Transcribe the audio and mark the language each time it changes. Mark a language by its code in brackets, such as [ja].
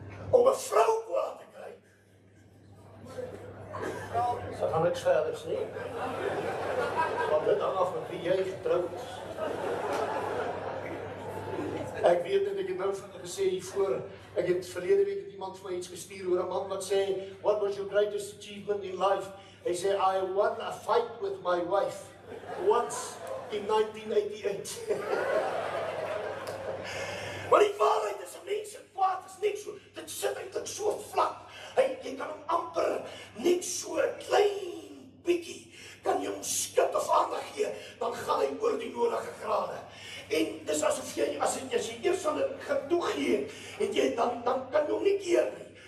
[af] Om 'n vrou kwaad te kry, so gaan niks verder sê. Want dit hang af met wie jy getroud is. Ek weet dat ek het nou van gesê hiervoor, ek het verlede week het iemand vir my iets gestuur oor 'n man wat sê, [en] what was your greatest achievement in life? [af] Hy sê, [en] I won a fight with my wife once in 1988. [af] Maar die waarheid is, 'n mens se kwaad is net so, dit sit eintlik so vlak. Jy kan hom amper net so 'n klein bietjie, kan jy hom skud of aandag gee, dan gaan hy oor die nodige grade. En dis asof jy, as jy eers aan dit getoegee het, jy dan kan jy hom nie keer nie.